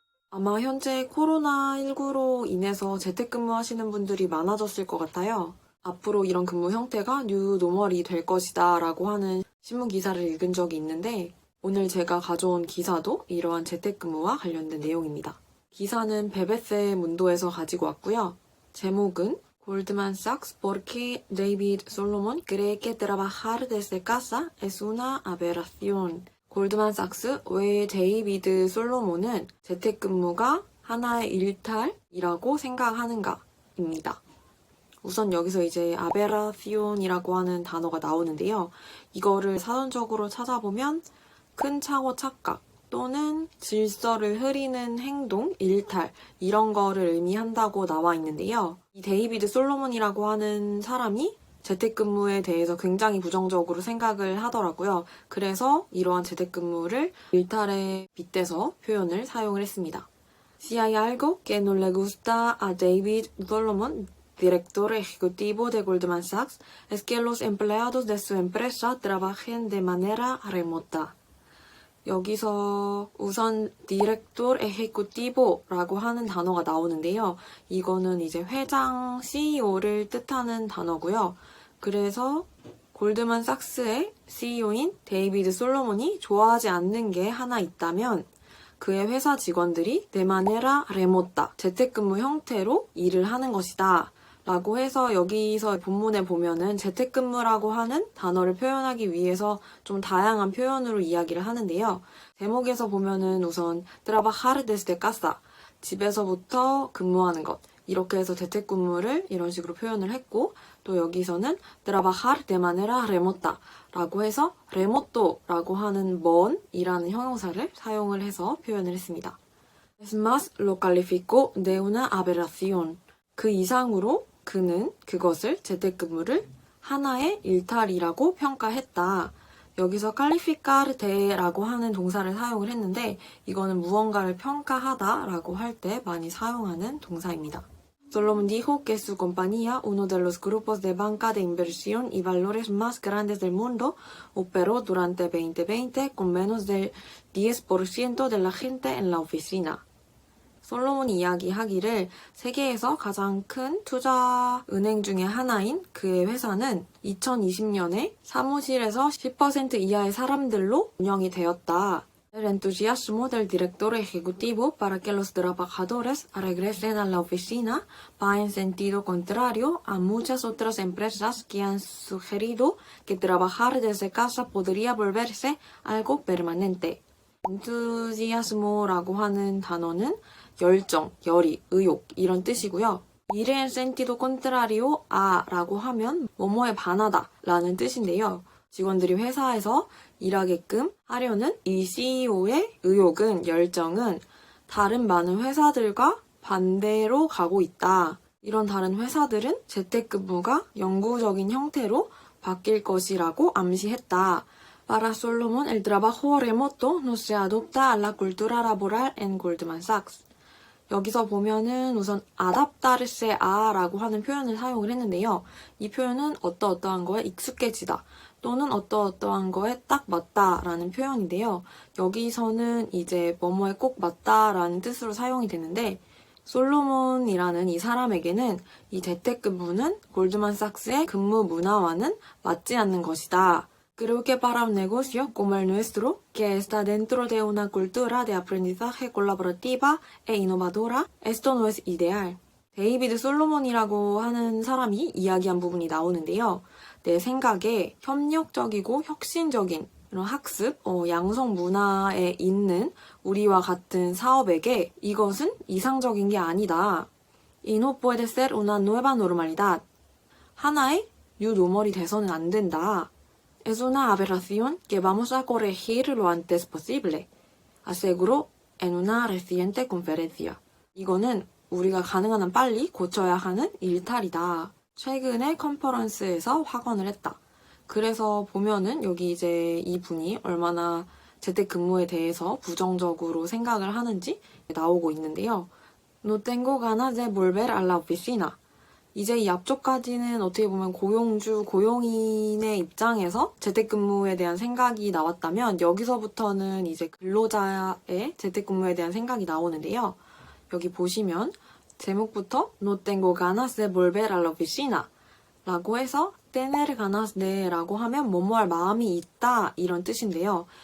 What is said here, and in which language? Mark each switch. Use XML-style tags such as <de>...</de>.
<ko>아마 현재 코로나19로 인해서 재택근무 하시는 분들이 많아졌을 것 같아요. 앞으로 이런 근무 형태가 뉴 노멀이 될 것이다 라고 하는 신문 기사를 읽은 적이 있는데 오늘 제가 가져온 기사도 이러한 재택근무와 관련된 내용입니다. 기사는 BBC 문도에서 가지고 왔고요.</ko> <es>제목은 Goldman Sachs porque David Solomon cree que trabajar desde casa es una aberración.</es> <ko>골드만삭스 왜 데이비드 솔로몬은 재택근무가 하나의 일탈이라고 생각하는가입니다. 우선 여기서 이제 아베라시온이라고 하는 단어가 나오는데요. 이거를 사전적으로 찾아보면 큰 착오 착각 또는 질서를 흐리는 행동, 일탈 이런 거를 의미한다고 나와 있는데요. 이 데이비드 솔로몬이라고 하는 사람이 재택근무에 대해서 굉장히 부정적으로 생각을 하더라고요. 그래서 이러한 재택근무를 일탈에 빗대서 표현을 사용을 했습니다.</ko> <es>Si hay algo que no le gusta a David Solomon, director ejecutivo de Goldman Sachs, es que los empleados de su empresa trabajen de manera remota.</es> <ko>여기서 우선 디렉tor ejecutivo라고 하는 단어가 나오는데요. 이거는 이제 회장 CEO를 뜻하는 단어고요. 그래서 골드만삭스의 CEO인 데이비드 솔로몬이 좋아하지 않는 게 하나 있다면 그의 회사 직원들이</ko> <es>de manera remota,</es> <ko>재택근무 형태로 일을 하는 것이다. 라고 해서 여기서 본문에 보면은 재택근무라고 하는 단어를 표현하기 위해서 좀 다양한 표현으로 이야기를 하는데요. 제목에서 보면은 우선</ko> <es>trabajar desde casa,</es> <ko>집에서부터 근무하는 것 이렇게 해서 재택근무를 이런 식으로 표현을 했고 또 여기서는</ko> <es>trabajar de manera remota</es> <ko>라고 해서 remoto라고 하는 먼이라는 형용사를 사용을 해서 표현을 했습니다.</ko> <es>Es más lo calificó de una aberración.</es> <ko>그 이상으로 그는 그것을 재택근무를 하나의 일탈이라고 평가했다. 여기서 calificar de라고 하는 동사를 사용을 했는데 이거는 무언가를 평가하다라고 할 때 많이 사용하는 동사입니다.</ko> <es>Solomon dijo que su compañía, uno de los grupos de banca de inversión y valores más grandes del mundo, operó durante 2020 con menos del 10% de la gente en la oficina.</es> <ko>솔로몬이 이야기하기를 세계에서 가장 큰 투자 은행 중에 하나인 그의 회사는 2020년에 사무실에서 10% 이하의 사람들로 운영이 되었다.</ko> <es>El entusiasmo del director ejecutivo para que los trabajadores regresen a la oficina va en sentido contrario a muchas otras empresas que han sugerido que trabajar desde casa podría volverse algo permanente.</es> <ko>entusiasmo라고 하는 단어는 열정, 열의, 의욕 이런 뜻이고요. 일의 센티도 콘트라리오 아라고 하면 뭐뭐에 반하다 라는 뜻인데요. 직원들이 회사에서 일하게끔 하려는 이 CEO의 의욕은, 열정은 다른 많은 회사들과 반대로 가고 있다. 이런 다른 회사들은 재택근무가 영구적인 형태로 바뀔 것이라고 암시했다.</ko> <es>Para Solomon, el trabajo remoto no se adopta a la cultura laboral en Goldman Sachs.</es> <ko>여기서 보면은 우선 adaptarse a라고 하는 표현을 사용을 했는데요. 이 표현은 어떠어떠한 거에 익숙해지다 또는 어떠어떠한 거에 딱 맞다라는 표현인데요. 여기서는 이제 뭐뭐에 꼭 맞다라는 뜻으로 사용이 되는데 솔로몬이라는 이 사람에게는 이 재택근무는 골드만삭스의 근무 문화와는 맞지 않는 것이다.</ko> <es>Creo que para un negocio como el nuestro, que está dentro de una cultura de aprendizaje colaborativa e innovadora, esto no es ideal.</es> <ko>데이비드 솔로몬이라고 하는 사람이 이야기한 부분이 나오는데요. 내 생각에 협력적이고 혁신적인 이런 학습, 양성 문화에 있는 우리와 같은 사업에게 이것은 이상적인 게 아니다.</ko> <es>Y no puede ser una nueva normalidad.</es> <ko>하나의 뉴 노멀이 돼서는 안 된다.</ko> <es>Es una aberración que vamos a corregir lo antes posible, aseguró en una reciente conferencia.</es> <ko>이거는 우리가 가능한 한 빨리 고쳐야 하는 일탈이다. 최근에 컨퍼런스에서 확언을 했다. 그래서 보면은 여기 이제 이분이 얼마나 재택근무에 대해서 부정적으로 생각을 하는지 나오고 있는데요.</ko> <es>No tengo ganas de volver a la oficina.</es> <ko>이제 이 앞쪽까지는 어떻게 보면 고용주, 고용인의 입장에서 재택근무에 대한 생각이 나왔다면 여기서부터는 이제 근로자의 재택근무에 대한 생각이 나오는데요. 여기 보시면 제목부터</ko> <es>No tengo ganas de volver a la oficina</es> <ko>라고 해서</ko> <es>tener ganas de</es> <ko>라고 하면 뭐뭐 할 마음이 있다 이런 뜻인데요.</ko>